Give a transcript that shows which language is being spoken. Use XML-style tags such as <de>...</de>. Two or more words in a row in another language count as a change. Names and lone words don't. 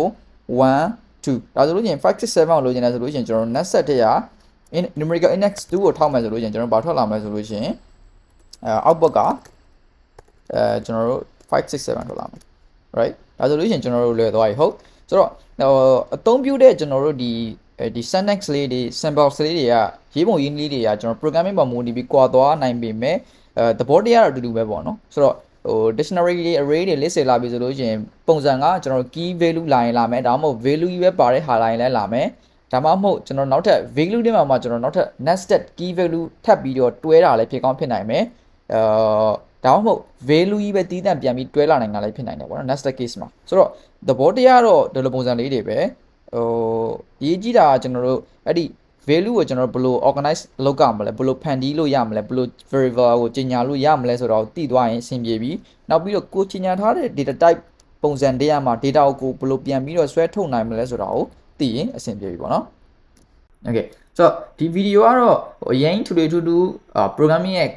<my>1 2 ဒါဆိုလို့5 6 7ကိုလိုချင်တယ်ဆိုလို့ကျွန်တော် nested ထဲက</my> <en>numerical index</en> <my>2ကိုထောက်မယ်ဆိုလို့ကျွန်တော်ဘာထွက်လာမလဲဆိုလို့ရှင်output ကကျွန်တော်တို့5 6 7ထွက်လာမယ် right ဒါဆိုလို့ကျွန်တော်တို့လွယ်သွားပြီဟုတ်ဆိုတော့အသုံးပြုတဲ့ကျွန်တော်တို့ဒီ syntax လေးတွေ symbols လေးတွေကရေးပုံရင်းလေးတွေကကျွန်တော် programming ပေါ်မူတည်ပြီးကွာသွားနိုင်ပေမဲ့သဘောတရားတော့အတူတူပဲပေါ့နော်ဆိုတော့ဟို dictionary တွေ array တွေ list တွေလာပြီဆိုလို့ရှင်ပုံစံ ကကျွန်တော်</my> <en>key value</en> <my>လာရင်လာမယ်ဒါမှမဟုတ် value ကြီးပဲပါတဲ့ဟာလာရင်လည်းလာမယ်ဒါမှမဟုတ်ကျွန်တော်နောက်ထပ် value တွေမှာကျွန်တော်နောက်ထပ်</my> <en>nested key value</en> <my>ထပ်ပြီးတော့တွဲတာလည်းဖြစ်ကောင်းဖြစ်နိုင်မယ်ဒါမှမဟုတ် value ကြီးပဲတီးတန့်ပြန်ပြီးတွဲလာနိုင်တာလည်းဖြစ်နိုင်တယ်ပေါ့နော် nested case မှာဆိုတော့သဘောတရားတော့ဒီလိုပုံစံလေးတွေပဲဟိုရေးကြည့်တာကျွန် တော်တို့အဲ့ဒီ value ကိုကျွန်တော်တို့ဘယ်လို organize လုပ်ကြမလဲဘယ်လိုဖန်တီးလို့ရမလဲဘယ်လို variable ကိုကြီးညာလို့ရမလဲဆိုတော့သိသွားရင်အဆင်ပြေပြီနောက်ပြီးတော့ကိုကြီးညာထားတဲ့</my> <en>data type</en> <my>ပုံစံတရားမှာ data ကိုဘယ်လိုပြန်ပြီးတော့ဆွဲထုတ်နိုင်မလဲဆိုတော့သိရင်အဆင်ပြေပြီပေါ့နော်</my> <en>Okay so</en> <my>ဒီ video ကတော့အရင်ထူထူ programming ရဲ့</my>